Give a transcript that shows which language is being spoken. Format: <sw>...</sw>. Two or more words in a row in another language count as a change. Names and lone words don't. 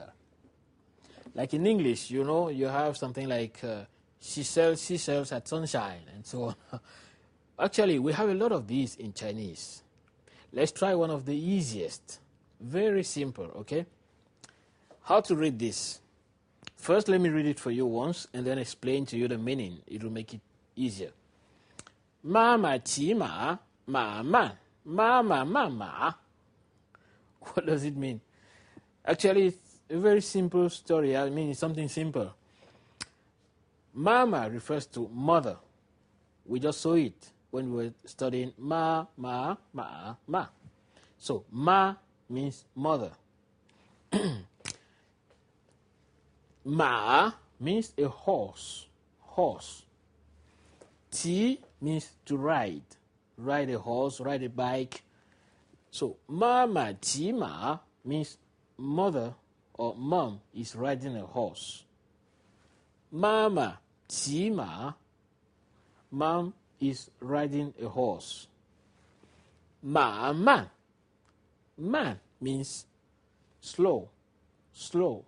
<en>Like in English, you know, you have something like She sells seashells at sunshine, and so on. Actually, we have a lot of these in Chinese. Let's try one of the easiest. Very simple, okay? How to read this? First, let me read it for you once and then explain to you the meaning. It will make it easier.</en> <zh>妈妈骑马，马慢，妈妈骂马.</zh> <en>What does it mean? Actually, it's a very simple story. I mean, it's something simple. Mama refers to mother. We just saw it when we were studying</en> <zh>妈，麻，马，骂.</zh> <en>So, ma means mother. Ma means a horse. Horse. Qi means to ride. Ride a horse, ride a bike. So,</en> <zh>妈妈骑马</zh> <en>means mother or mom is riding a horse.</en> <zh>妈妈骑马,</zh> <en>mom is riding a horse.</en> <zh>马慢.</zh> <en>Man means slow, slow.</en>